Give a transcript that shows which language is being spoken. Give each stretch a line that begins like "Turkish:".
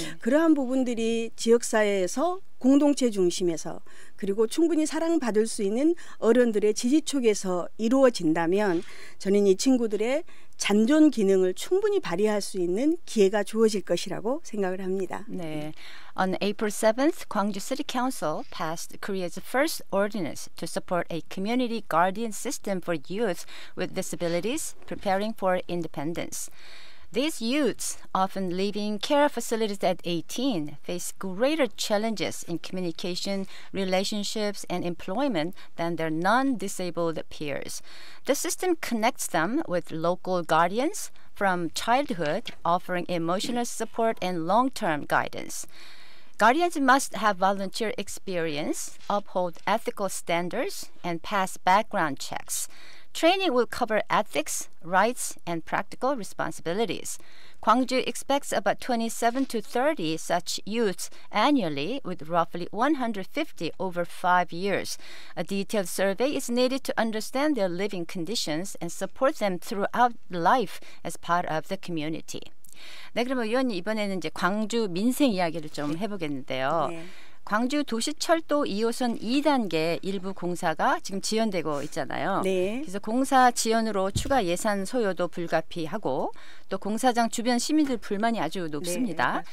Korean: 그러한 부분들이 지역사회에서 공동체 중심에서, 그리고 충분히 사랑받을 수 있는 어른들의 지지촉에서 이루어진다면 저는 이 친구들의 잔존 기능을 충분히 발휘할 수 있는 기회가 주어질 것이라고 생각을 합니다. 네.
English: On April 7th, Gwangju City Council passed Korea's first ordinance to support a community guardian system for youth with disabilities preparing for independence. These youths, often leaving care facilities at 18, face greater challenges in communication, relationships, and employment than their non-disabled peers. The system connects them with local guardians from childhood, offering emotional support and long-term guidance. Guardians must have volunteer experience, uphold ethical standards, and pass background checks. Training will cover ethics, rights, and practical responsibilities. Gwangju expects about 27 to 30 such youths annually, with roughly 150 over 5 years. A detailed survey is needed to understand their living conditions and support them throughout life as part of the community.
Korean: 네, 그러면 의원님 이번에는 이제 광주 민생 이야기를 좀 해보겠는데요. 네. 광주 도시철도 2호선 2단계 일부 공사가 지금 지연되고 있잖아요. 네. 그래서 공사 지연으로 추가 예산 소요도 불가피하고 또 공사장 주변 시민들 불만이 아주 높습니다.